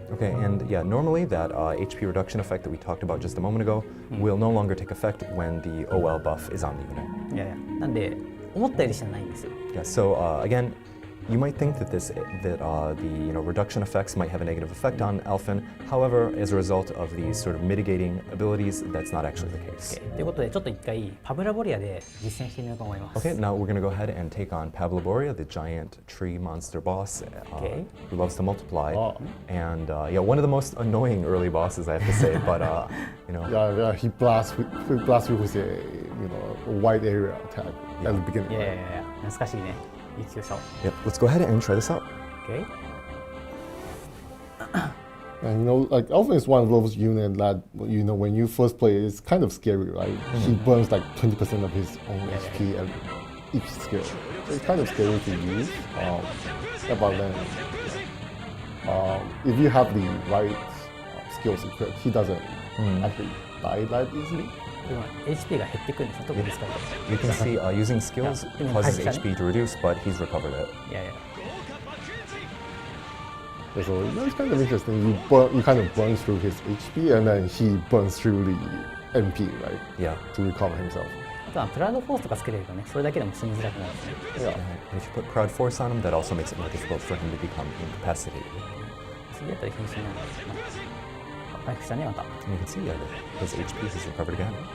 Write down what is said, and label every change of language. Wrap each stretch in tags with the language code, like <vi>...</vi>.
<en>Okay, and yeah, normally that HP reduction effect that we talked about just a moment ago will no longer take effect when the OL buff is on the unit.</en> <ja>いやいや、なんで思ったより死なないんですよ。</ja> <en>Yeah, so again, you might think that the reduction effects might have a negative effect on Alphen. However, as a result of these sort of mitigating abilities, that's not actually the case.</en> <ja>ということでちょっと一回パブラボリアで実践してみようと思います。</ja> <en>Okay, now we're going to go ahead and take on Pabloboria, the giant tree monster boss who loves to multiply. And one of the most annoying early bosses, I have to say, but Yeah, he blasts you with a wide area attack at the beginning.</en> <ja>いやいやいや、懐かしいね。</ja> <en>Yep, let's go ahead and try this out. Okay. And like Alphen is one of those units that when you first play, it's kind of scary, right? He burns like 20% of his own HP at each skill. So it's kind of scary to use. But then, if you have the right skills equipped, he doesn't actually die that easily.</en> <ja>HP が減ってくるんですよ、特に使うと。</ja> <en>You can see using skills Yeah. causes Yeah. HP to reduce, but he's recovered it.</en> <ja>いやいや。</ja> <en>Yeah, so that's kind of interesting. You kind of burn through his HP, and then he burns through the MP, right? Yeah. To recover himself.</en> <ja>あとはプラウドフォースとかつけれるとね、それだけでも死にづらくなるんですね。</ja> <en>Yeah. And if you put Proud Force on him, that also makes it more difficult for him to become incapacitated.</en> <ja>次だったら瀕死になるんですね。回復したね、また。</ja> <en>And you can see that his HP has recovered again.</en>